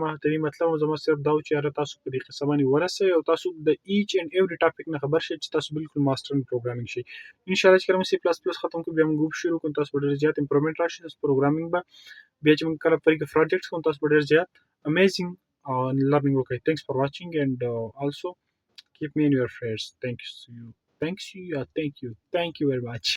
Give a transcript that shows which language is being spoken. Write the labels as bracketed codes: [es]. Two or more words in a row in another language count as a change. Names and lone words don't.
[ps] ته مطلب زما صرف دا چې تاسو په دې قسمه ورسه او تاسو د [en] each and every topic [ps] نه خبر شئ چې تاسو بالکل [en] master in programming [ps] شي [ar] ان شاء الله [ps] چې کوم سی پلس پلس ختم کو بیا موږ شروع کوو تاسو ډیر زیات امپروومنت راشي تاسو پروګرامینګ به بیا چې موږ کله پرې کې پروجیکټس کوو تاسو ډیر زیات امیزینګ [en] learning okay thanks for watching and also keep me in your prayers thank you very much